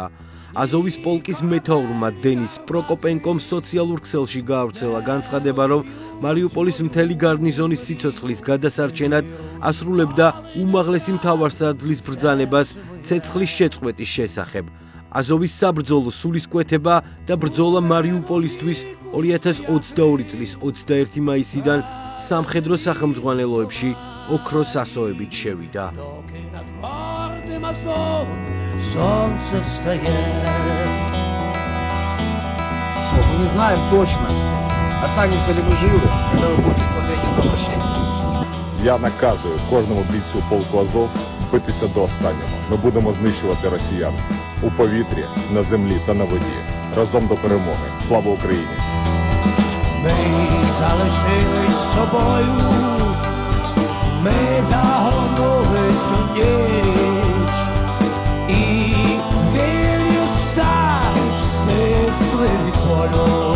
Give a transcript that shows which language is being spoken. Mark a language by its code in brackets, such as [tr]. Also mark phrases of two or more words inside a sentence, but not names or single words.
[ka] აზოვის პოლკის მეთაურმა დენის პროკოპენკომ სოციალურ ქსელში გაავრცელა განცხადება, რომ მარიუპოლის მთელი გარნიზონის სიცოცხლის გადასარჩენად ასრულებდა უმაღლესი მთავარსარდლის ბრძანებას ცეცხლის შეწყვეტის შესახებ. აზოვის საბრძოლო სულისკვეთება და ბრძოლა მარიუპოლისთვის 2022 წლის 21 მაისიდან სამხედრო სახელმძღვანელოებში ოქროს ასოებით შევიდა. [ru] Солнце встает. Мы не знаем точно, останемся ли мы живы, когда вы будете смотреть это обращение. [uk] Я наказую кожному бійцю полку Азов битися до останнього. Ми будемо знищувати росіян у повітрі, на землі та на воді. Разом до перемоги. Слава Україні! Ми залишились собою, ми загорнулись у ніч, і вільні уста стисли від болю.